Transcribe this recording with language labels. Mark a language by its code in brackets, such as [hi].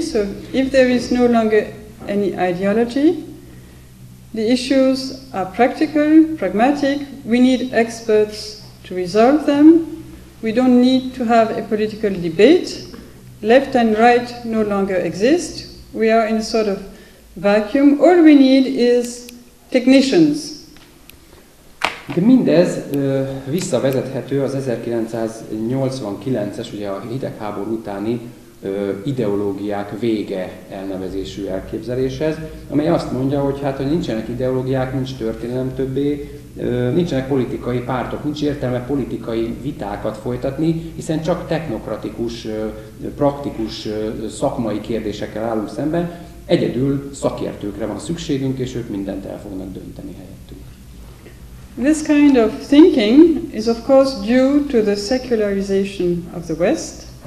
[en] So if there is no longer any ideology, the issues are practical, pragmatic. We need experts to resolve them. We don't need to have a political debate. Left and right no longer exist. We are in a sort of vacuum. All we need is technicians. [hu] De mindez visszavezethető az 1989-es, ugye a hidegháború utáni ideológiák vége elnevezésű elképzeléshez, amely azt mondja, hogy hogy nincsenek ideológiák, nincs történelem többé, nincsenek politikai pártok, nincs értelme politikai vitákat folytatni, hiszen csak technokratikus, praktikus, szakmai kérdésekkel állunk szemben, egyedül szakértőkre van szükségünk, és ők mindent el fognak dönteni helyettünk. [en] This kind of thinking is of course due to the secularization of the West.